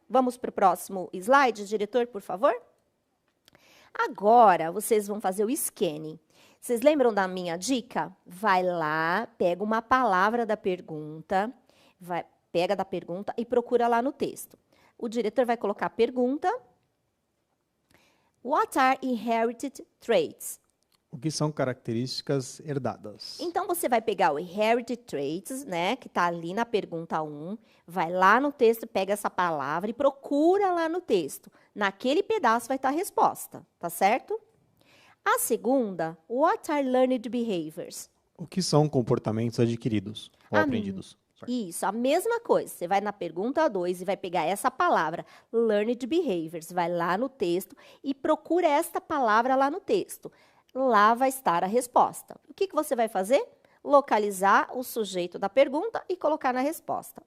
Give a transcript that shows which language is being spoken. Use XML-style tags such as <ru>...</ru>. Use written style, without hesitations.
<pt>Vamos para o próximo slide, diretor, por favor? Agora, vocês vão fazer o scanning. Vocês lembram da minha dica? Vai lá, pega uma palavra da pergunta, pega da pergunta e procura lá no texto. O diretor vai colocar a pergunta.</pt> <en>What are inherited traits?</en> <pt>O que são características herdadas? Então, você vai pegar o inherited traits, né, que está ali na pergunta 1, vai lá no texto, pega essa palavra e procura lá no texto. Naquele pedaço vai estar a resposta, tá certo? A segunda,</pt> <en>what are learned behaviors?</en> <pt>O que são comportamentos adquiridos ou aprendidos? Isso, a mesma coisa. Você vai na pergunta 2 e vai pegar essa palavra, learned behaviors, vai lá no texto e procura esta palavra lá no texto. Lá vai estar a resposta. O que você vai fazer? Localizar o sujeito da pergunta e colocar na resposta.</pt>